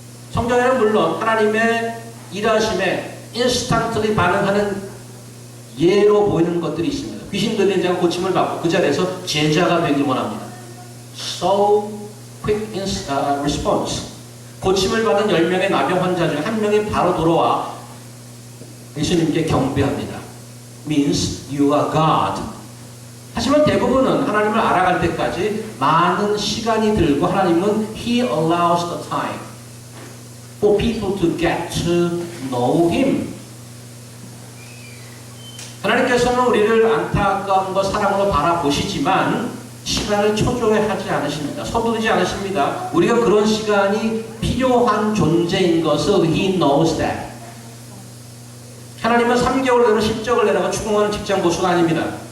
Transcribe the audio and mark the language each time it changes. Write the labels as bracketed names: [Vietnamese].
[Korean] 성경에는 물론 하나님의 일하심에 인스턴트리 반응하는 예로 보이는 것들이 있습니다. 귀신 들린 자가 고침을 받고 그 자리에서 제자가 되길 원합니다. So [English] quick response. [Korean] 고침을 받은 10명의 나병 환자 중 한 명이 바로 돌아와 예수님께 경배합니다. [English] means you are God. [Korean] 하지만 대부분은 하나님을 알아갈 때까지 많은 시간이 들고 하나님은 [English] He allows the time for people to get to know Him. [Korean] 하나님께서는 우리를 안타까움과 사랑으로 바라보시지만 시간을 초조해하지 않으십니다. 서두르지 않으십니다. 우리가 그런 시간이 필요한 존재인 것을 [English] He knows that. [Korean] 하나님은 3개월 내로 실적을 내라고 추궁하는 직장 보수가 아닙니다.